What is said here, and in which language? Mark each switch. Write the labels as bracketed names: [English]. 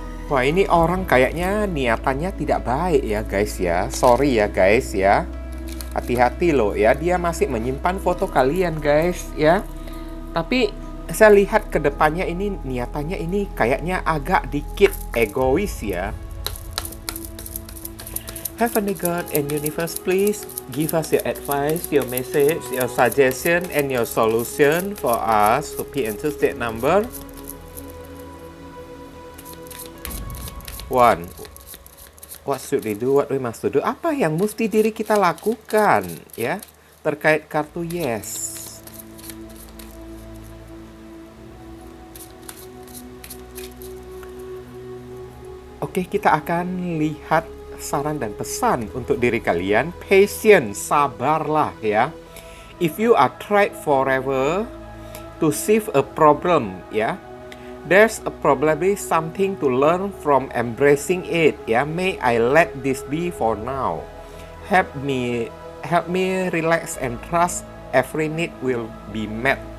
[Indonesian] Wah, ini orang kayaknya niatannya tidak baik ya guys ya. Sorry ya guys ya. Hati-hati loh ya, dia masih menyimpan foto kalian guys ya. Tapi saya lihat ke depannya ini niatannya ini kayaknya agak dikit egois ya. [English] Heavenly God and Universe, please give us your advice, your message, your suggestion, and your solution for us to be into that number. One. What should we do? What we must do? [Indonesian] Apa yang mesti diri kita lakukan ya terkait kartu yes? Oke, kita akan lihat saran dan pesan untuk diri kalian. Patience, sabarlah ya. [English] If you are tried forever to solve a problem ya, there's probably something to learn from embracing it ya. May I let this be for now. Help me relax and trust every need will be met.